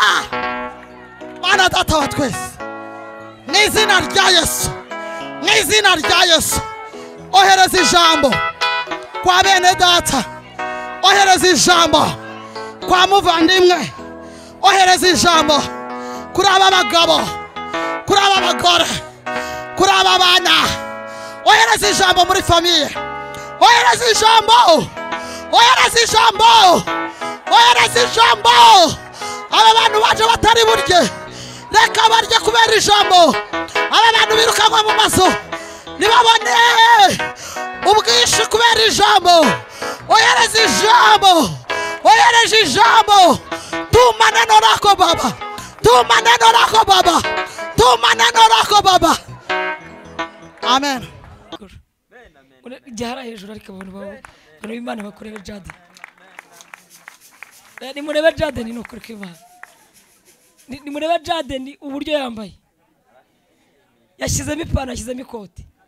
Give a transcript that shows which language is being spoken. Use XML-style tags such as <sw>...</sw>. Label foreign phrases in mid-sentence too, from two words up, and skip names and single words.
<rw>Mana data wa twese, mu izina rya Yesu, mu izina rya Yesu, ohereza ijambo kwa bene data, ohereza ijambo kwa muvandimwe, ohereza ijambo kuri aba bagabo, kuri aba bagore, kuri aba bana, ohereza ijambo muri famiye, ohereza ijambo, ohereza ijambo, ohereza ijambo. Aba bantu baje batari burye, reka barye kubera ijambo. Aba bantu birukanwa mu maso nibabone ubwinshi kubera ijambo. Ohereza ijambo, ohereza ijambo.</rw> <sw>Tuma neno lako Baba, tuma neno lako Baba, tuma neno lako Baba. Amen.</sw> <rw>Jahara hejuru ariko abantu bawe Imana bakorera Jade. Ni mureba Jade ni nukuri kw'Imana. Ni mureba Jade ni uburyo yambaye. Yashizemo ipantaro, yashizemo ikoti.</rw>